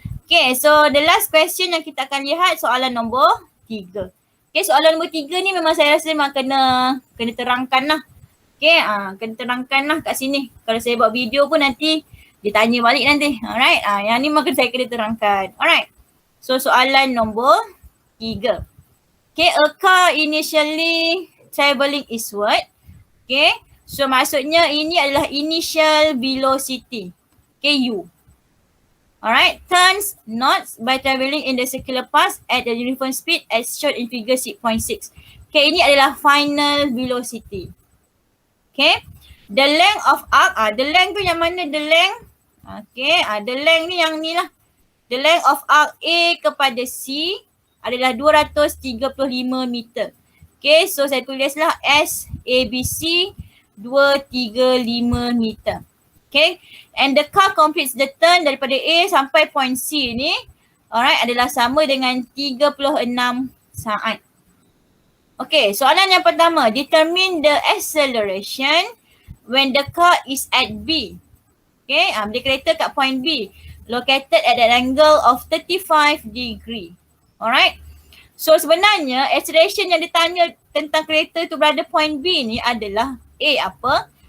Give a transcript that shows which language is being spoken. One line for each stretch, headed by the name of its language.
English: Okay, so the last question
Malay: yang kita akan lihat soalan nombor 3. Okay, soalan nombor 3 ni memang saya rasa memang kena terangkan lah. Okay, kena terangkan lah kat sini. Kalau saya buat video pun nanti dia tanya balik nanti. Alright, yang ni maka saya kena terangkan. Alright. So soalan nombor 3.
English: Okay, a car initially travelling eastward.
Malay: Okay, so maksudnya ini adalah initial velocity. Okay, U.
English: Alright, turns north by travelling in the circular path at the uniform speed as shown in figure 6.6.
Malay: Okay, ini adalah final velocity.
English: Okay, the length of arc, the length tu yang mana the length? Okay, the length
Malay: ni yang ni lah.
English: The length of arc A
Malay: kepada C adalah 235 meter. Okay, so saya tulislah S ABC 235 meter. Okay,
English: and the car completes the turn
Malay: daripada A sampai point C ni, alright, adalah sama dengan 36 saat.
English: Okay,
Malay: soalan yang pertama,
English: determine the acceleration when the car is at B. Okay,
Malay: bila kereta kat point B,
English: located at an angle of 35 degree.
Malay: Alright, so sebenarnya acceleration yang ditanya tentang kereta tu berada point B ni adalah A apa?